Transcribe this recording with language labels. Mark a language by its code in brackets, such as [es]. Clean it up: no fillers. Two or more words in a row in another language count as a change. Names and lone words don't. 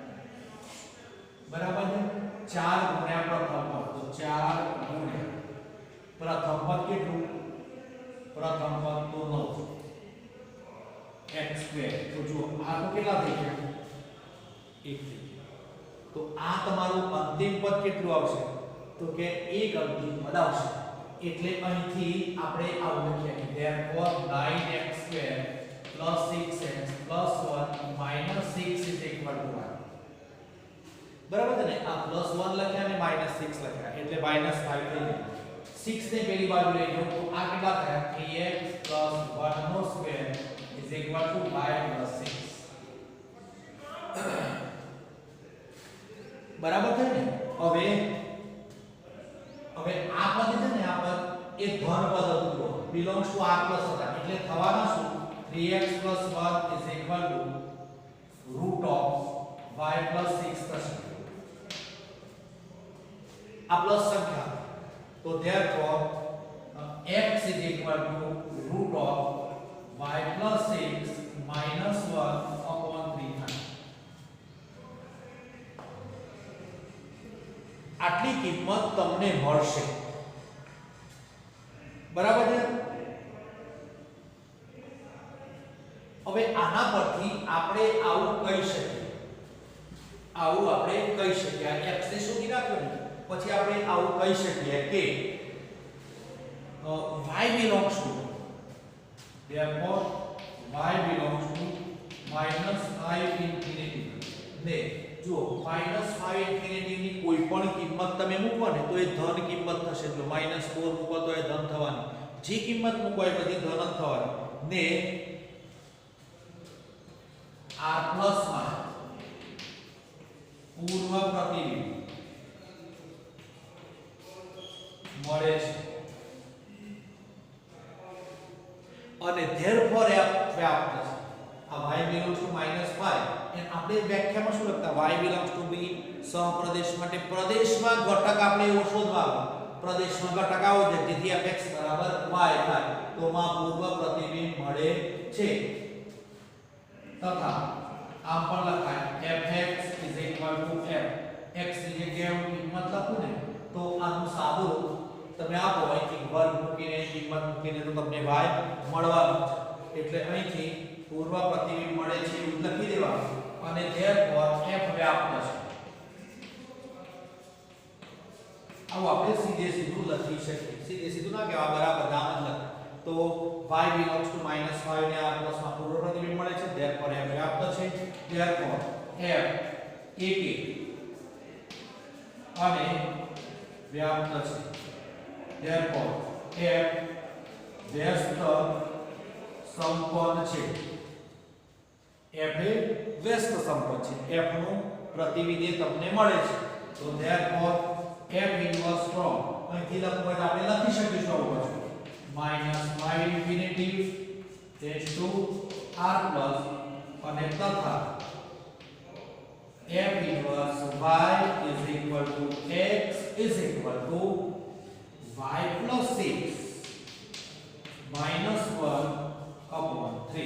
[gu] બરાબર છે 4 ગુણ્યા પ્રથમ પદ તો 4 ગુણ્યા પ્રથમ પદ કેટલું પ્રથમ પદ તો 9 x² તો જો આ તો કેટલા થઈ ગયા 1 થઈ ગયા તો આ તમારું અંતિમ પદ કેટલું આવશે તો કે એક અંતિમ પદ આવશે એટલે અહીંથી આપણે આવું લખીએ કે [en] therefore 9x² + 6x + 1 - 6 is equal to 1 [gu] બરાબર છે ને આ +1 લખ્યા અને -6 લખ્યા એટલે -5 થઈ ગયું 6 ને પેલી બાજુ લઈ જાઓ તો આ કેટલા થયા [en] 3x + 1/2 is equal to y + 6 [gu] બરાબર છે ને હવે આ પદ છે ને આ પદ એ ધન પદ હતું [en] belongs to r plus [gu] હતા એટલે થવાના શું [en] 3x + 1 is equal to √y + 6 [gu] થશે આ પ્લસ સંખ્યા, તો [en] therefore x is equal to root of y plus 6 minus 1 upon 3 થાય. [gu] આટલી કિંમત તમને મળશે. બરાબર છે. હવે આના પરથી આપણે આવું કહી શકીએ, આ x ને શોધી નાખ્યો ને પછી આપણે આવું કહી શકીએ કે [en] y belongs to, therefore y belongs to minus 5 infinity. [gu] ને જો -5 ઇન્ફિનિટી ની કોઈ પણ કિંમત તમે મૂકો ને તો એ ધન કિંમત થશે. જો -4 મૂકો તો એ ધન થવાની, જે કિંમત મૂકો એ બધી ધન જ થવાની. ને r પ્લસ માં પૂર્વ પ્રતિબિંબ મળે છે અને therefore f વ્યાપ્ત છે. આ [en] y belongs to -5 [gu] અને આપણે વ્યાખ્યામાં શું લખતા, [en] y belongs to b [gu] સહપ્રદેશ માટે પ્રદેશમાં ઘટક આપણે એવો શોધવાનો, પ્રદેશમાં ઘટક આવો છે જેથી fx બરાબર y થાય તો માં પૂર્વ પ્રતિબિંબ મળે છે. તથા આમ પણ લખાય [en] fx is equal to f, [gu] x ની જગ્યાએ હું કિંમત લખું ને તો આનું સાદું તમે આપો, અહીંથી વર્ગ મૂકીને કિંમત મૂકીને તો તમને y મળવાનું છે. એટલે અહીંથી પૂર્વ પ્રતિબિંબ મળે છે એવું લખી દેવાનું અને therefore f વ્યાપ્ત છે. આવું આપણે સીધું લખી શકીએ. સીધું ના કહેવા, બરાબર નામ જ લખ. તો [en] y belongs to -5 [gu] ને r પ્લસ માં પૂર્વ પ્રતિબિંબ મળે છે, therefore f વ્યાપ્ત છે. therefore f એકી અને વ્યાપ્ત છે. therefore f વ્યસ્ત સંપન્ન છે. f એ વ્યસ્ત સંપન્ન છે. f નું પ્રતિવિધેય તમને મળે છે. તો [en] therefore f inverse from, [gu] અહીંથી લખવું હોય આપણે લખી શકીશું આવું પાછું [en] -5 infinity tends to r plus [gu] અને તથા [en] f inverse y is equal to x is equal to y plus 6 minus 1 upon 3.